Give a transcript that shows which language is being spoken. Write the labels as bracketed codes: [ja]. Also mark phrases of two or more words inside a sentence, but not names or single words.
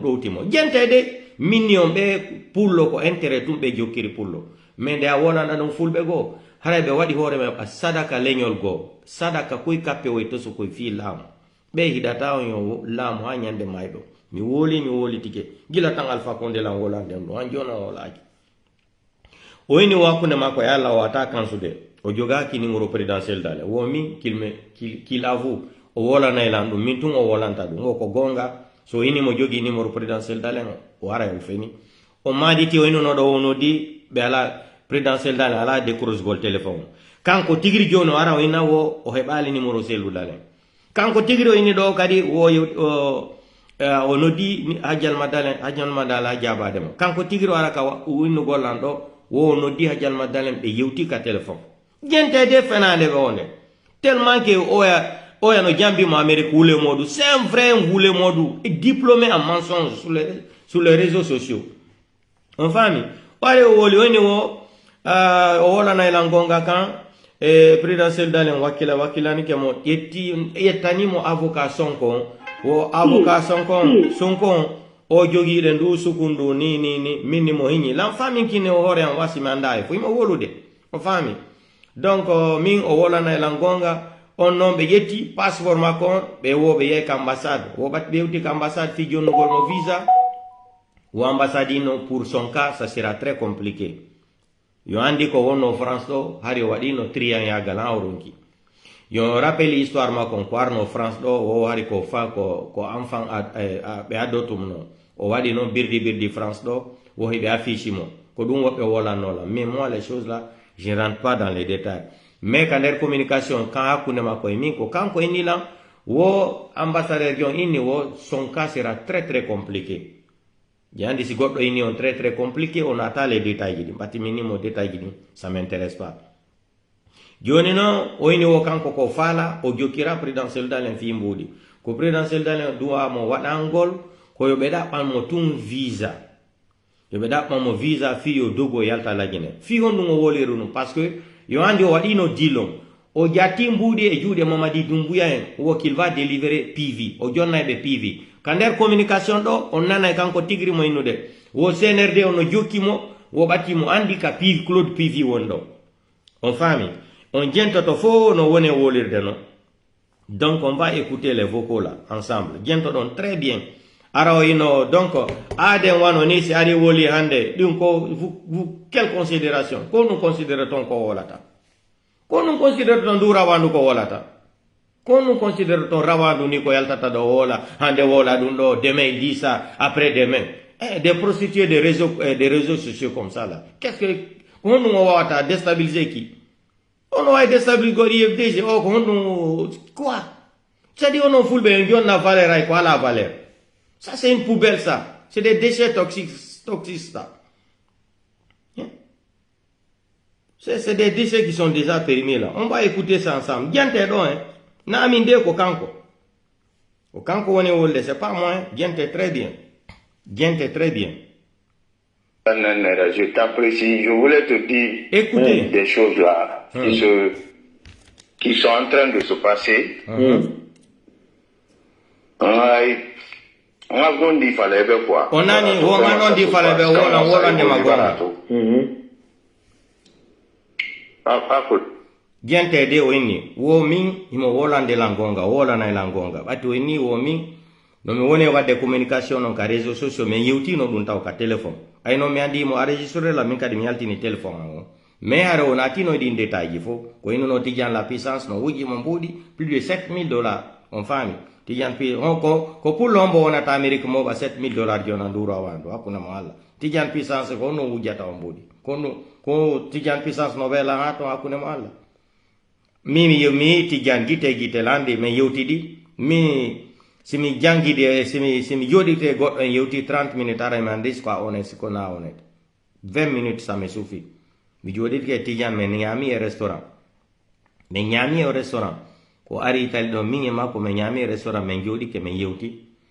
[ff] ɗowtimo jentede minnion ɓe pullo ko intérêt tum ɓe jokkiri pullo mais nde a wonana ɗum fulɓe goo haray ɓe waɗi hoore men sadaka leñol goo sadaka koye kappe woye toso koye fi laamu ɓe hiɗata on yo laamu ha ñande mayɗo mi woli tike gila tan Alpha Condé lan wolanden ɗo han joni o wolaaki o wini wakkunde makko e Allah o wata kansude o jogaki [fr] numéro présidentiel [ff] dale womi [fr] qu'il avoue [ff] o wolanay lan ɗum min tun o wolanta ɗum o ko gonga so ini mo jogi [fr] numéro présidentiel [ff] dale o ara o feni o maditi o inono ɗo wono di ɓe ala présidentiel dale ala décrochegol téléphone kanko tigiri joni o ara o ina wo o heɓali numéro sellu dale kanko tigiri o ini ɗo kadi o noddi hajjalma dalen ha jabademo kanko tigiri o ara ka winnugol lan ɗo wo noddi hajjalma dalen ɓe yewti ka téléphone jentede fenade ɓe onde [fr] tellement que [ff] oya no jambimo Amérique wule modu [fr] c'est un vrai [ff] wule modu [fr] diplômé en mensonge sur les réseaux sociaux [ff] on fami ɓare o woli woni o wolanaylan gonga kan présidentiel dalen wakkilani ke mo yettanimo avocat Sonko wo avocat Sonko o jogiiɗen ndu sukundu ni minni mo hiñi lan famin kine o hoore an wasimi anda e fo imo wolude o faami donc min o wolanay lan gonga on noon ɓe yetti passeport makko on ɓe wo ɓe yeey ka ambassade wo ɓat ɓe yewti ka ambassade fi jonnugol mo visa wo ambassade ino [fr] pour son cas ça sera très compliqué [ff] yo andi ko wonno France ɗo hari o waɗino trian yagal ha o ronki yo rappeli histoire makko ko arno France ɗo o hari ko enfant ɓe addotum no o waɗi noon birdi France ɗo wo heɓe affiche mo ko ɗum woɓɓe wolannola [fr] mais moi les choses là je ne rentre pas dans les détails mais [ff] ka nder communication kan hakkunde makko e min ko kanko inni lan wo ambassadeur jon inni wo [fr] son cas sera très très compliqué [ff] jandi si goɗɗo inni on [fr] très très compliqué [ff] on ata [fr] les détails [ff] ji ɗi mbatti min nimo détails ji ɗi [fr] ça m'intéresse pas [ff] joni noon o inni wo kanko ko faala o jokkira présidentiel dalen fi mbuuɗi ko présidentiel dalen duwamo waɗangol ko yoɓe ɗaɓɓanmo tun visa yoɓe ɗaɓɓanmo visa fi yo dogo yalta lajine fi hon ɗum o woliru ɗum [fr] par ce que [ff] yo andi o waɗino dilon o jatti mbuuɗi e juuɗe Mamadi Doumbouya en wo [fr] qu'il va [ff] délivrer PV o jonnayɓe PV ka nder communication ɗo on nanay kanko tigri mo innude wo CNRD ono jokkimo wo ɓattimo andi ka PV Claude PV won ɗo on faami on jentoto fo no woni wolirde no [fr] donc on va écouter les vocaux là ensemble [ff] jentoɗon [fr] très bien [ff] ara o ino donc aden wano ni si ari woli hande ɗum ko [fr] vous quelle considération [ff] ko ɗum considére ton ko wolata ko ɗum considére ton ndu rawandu ko wolata ko ɗum considére ton rawandu ni ko yaltata ɗo wola hande wola ɗum ɗo [fr] demain il dit ça après demain des prostituées des réseaux sociaux comme ça là qu'est-ce que [ff] ko ɗum o wawata [fr] déstabiliser qui on va déstabiliser [ff] goɗi IFDG o ko honɗum [fr] quoi c'est-à-dire [ff] onon fulɓe en jonna valeur ay ko ala valeur [fr] ça c'est une poubelle ça c'est des déchets toxiques ça c'est des déchets qui sont déjà périmés là on va écouter ça ensemble [ff] jante ɗo na amin de ko kanko woni wolde [fr] c'est pas moi jante très bien Je t'apprécie. Je voulais te dire des choses là qui sont en train de se passer. On a dit fallait quoi. On a dit fallait [ff] gente de woni wo min imo wolande langonga wolana langonga bati woni wo min no mi woni wadde communication non ka réseaux sociaux mais yewtino ɗum taw ka téléphone ay no mi andi mo enregistré la min kadi mi yaltini téléphone o mais ara on atino ɗin détail ji fo ko ino no Tidiane [fr] la puissance [ff] no wuji mo mbuɗi [fr] plus de $7,000 [ff] on fami Tidiane ko pour lombo wonata Amérique mo ba $7,000 jona nduro awandu hakuna mo Allah Tidiane puissance ko no wujata o mbuɗi ko Tidiane puissance no wela ha to hakuna mo Allah mi Tidiane gite lande mais yewtidi mi simi jangide simi jodite goɗɗo en yewti 30 minutes ara mi andi ko onet siko na onet 20 minutes [fr] ça me suffit [ff] mi joditke Tidiane men ñami e restaurant men ñami e restaurant ko ari tali ɗo min e makko men ñami e restaurant men joɗike men yewti